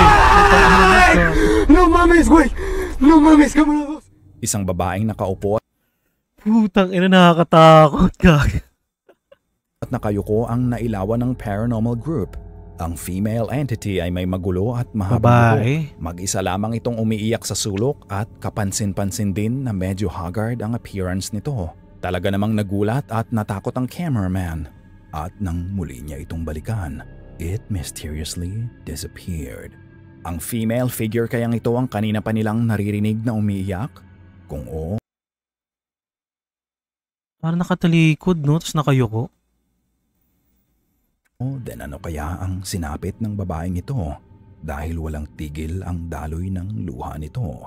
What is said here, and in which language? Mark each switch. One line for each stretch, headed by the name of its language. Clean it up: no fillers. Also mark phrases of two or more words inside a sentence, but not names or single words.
Spanish: No mames, güey! No mames, camaradas!
Filipino: Isang babaeng nakaupo Putang ina, nakakatakot ka. at nakayuko ang nailawan ng
English: paranormal group.
Filipino: Ang
English: female entity
Filipino: ay may magulo at mahabang buhok. Mag-isa lamang itong umiiyak sa sulok at kapansin-pansin din na medyo haggard ang appearance nito. Talaga namang nagulat at natakot ang cameraman. At nang muli niya itong balikan,
English: it mysteriously disappeared.
Filipino: Ang
English: female figure
Filipino: kayang ito ang kanina pa nilang naririnig na umiiyak? Kung oo, Parang nakatalikod, no? Tapos nakayuko. then ano kaya ang sinapit ng babaeng ito? Dahil walang tigil ang daloy ng luha nito.